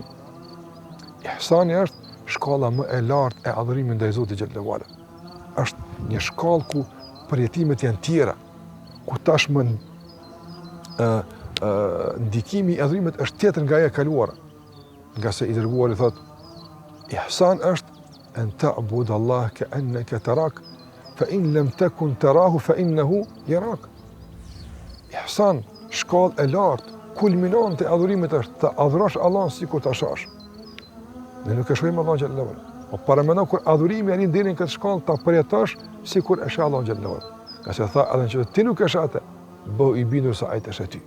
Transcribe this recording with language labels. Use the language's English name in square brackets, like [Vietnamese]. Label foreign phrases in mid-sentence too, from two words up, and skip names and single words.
[Albanian] Ihsani është shkalla më e lartë e adhurimit ndaj Zotit [Arabic] جل وعلا. [Albanian] Është një shkallë ku përjetimet janë tjera, ku tashmë ndikimi i adhurimit është tjetër nga ajo e kaluara. Nga se i dërguari thotë, ihsan është [Arabic] أن تعبد الله كأنك تراه فإن لم تكن تراه فإنه يراك. [Albanian] Ihsan, shkallë e lartë, kulminante e adhurimit është të adhurosh Allahun sikur ta shohësh. Ne nuk e shohim Allahun [Arabic] جل وعلا. [Albanian] Po paramendo kur adhurimi arrin deri në këtë shkallë ta përjetosh sikur e sheh Allahun [Arabic] جل وعلا. [Albanian] Ka se tha edhe që ti nuk e sheh atë, bëu i bindur se ai të sheh ty.